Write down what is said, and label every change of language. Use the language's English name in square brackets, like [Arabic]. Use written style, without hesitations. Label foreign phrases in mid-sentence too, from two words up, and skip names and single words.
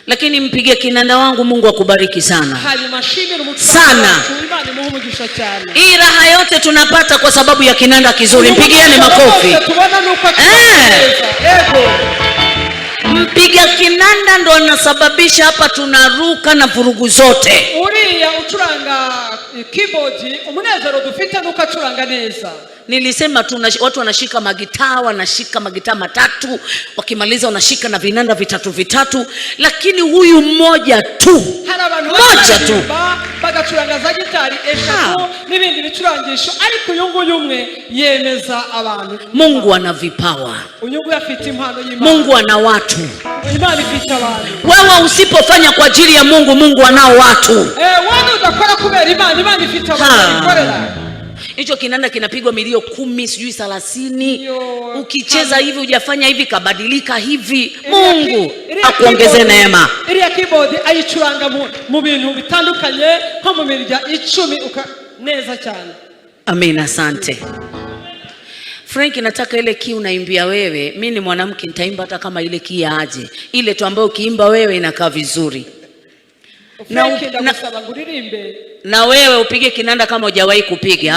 [Swahili] Lakini mpige kinanda wangu, Mungu akubariki sana sana. Hii raha yote tunapata kwa sababu ya kinanda kizuri. Mpigiane makofi. Mpiga kinanda ndo anasababisha hapa tunaruka na vurugu zote. [Kinyarwanda] Uriya ucuranga keyboard umunezero dufite nuko acuranga neza. [Swahili] Nilisema watu wanashika magitaa, wanashika magitaa matatu, wakimaliza wanashika na vinanda vitatu, lakini huyu mmoja tu, mmoja tu [Kinyarwanda] bagacuranga za gitari eshatu n'ibindi bicurangisho, ariko uyu nguyu umwe yemeza abantu. [Swahili] Mungu ana vipawa, [Kinyarwanda] unyungu afite impano y'Imana. [Swahili] Mungu ana watu. [Kinyarwanda] Imana ifite abantu. [Swahili] Wewe usipofanya kwa ajili ya Mungu, Mungu anao watu. [Kinyarwanda] Wewe udakora kubera Imana, Imana ifite abantu ikorera. [Swahili] Hicho kinanda kinapigwa milio 10 sijui 30. Ukicheza hivi, hujafanya hivi, kabadilika hivi. Mungu akuongeze neema. [Kinyarwanda] Iriya keyboard ayicuranga mu bintu bitandukanye nko mu mirya 10 neza cyane. [Swahili] Amina, asante. Frank, nataka ile key unaimbia wewe. Mimi ni mwanamke, nitaimba hata kama ile key aje. Ile tu ambayo ukiimba wewe inakaa vizuri. Na wewe upige kinanda kama hujawahi kupiga.